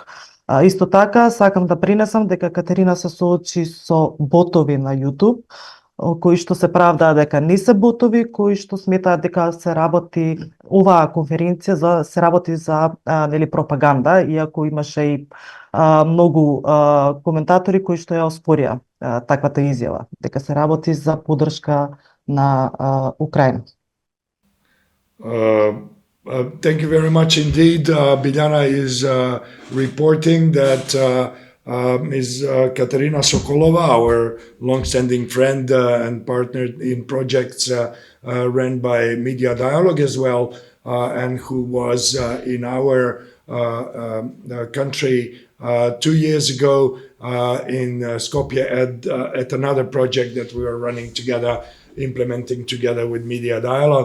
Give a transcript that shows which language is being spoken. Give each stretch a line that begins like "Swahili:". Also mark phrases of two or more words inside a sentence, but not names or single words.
Macedonian: Исто така сакам да пренесам дека Катерина се соочи со ботови на YouTube, кои што се правдаат дека не се ботови, кои што сметаат дека се работи оваа конференција се работи за пропаганда, иако имаше и многу коментатори кои што ја оспорија таквата изјава, дека се работи за поддршка на Украина.
English: Thank you very much indeed. Biljana is reporting that Ms. Katerina Sokolova, our long-standing friend and partner in projects run by Media Dialogue as well, and who was in our country 2 years ago in Skopje at another project that we were running together, implementing together with Media Dialogue.